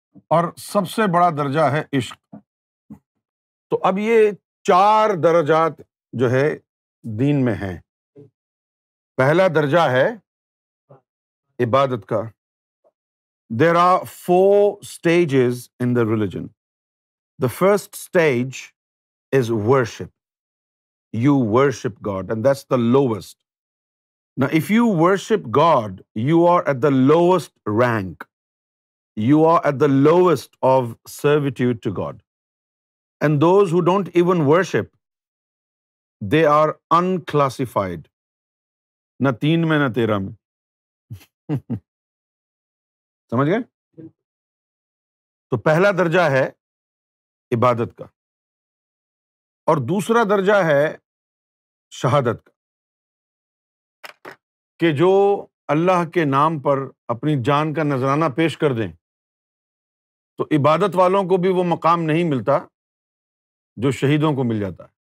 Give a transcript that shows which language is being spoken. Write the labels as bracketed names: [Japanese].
[Urdu] اور سب سے بڑا درجہ ہے عشق۔ تو اب یہ 4 درجات جو ہے دین میں ہیں۔ پہلا درجہ ہے عبادت کا۔ [English] There are 4 stages in the religion. The first stage is worship. You worship God, and that's the lowest. Now, if you worship God, you are at the lowest rank. You are at the lowest of servitude to God. And those who don't even worship, they are unclassified. [Urdu] نہ 3 میں نہ 13 میں۔ سمجھ گئے؟ تو پہلا درجہ ہے عبادت کا، اور دوسرا درجہ ہے شہادت کا، کہ جو اللہ کے نام پر اپنی جان کا نذرانہ پیش کر دیں، تو عبادت والوں کو بھی وہ مقام نہیں ملتا جو شہیدوں کو مل جاتا ہے۔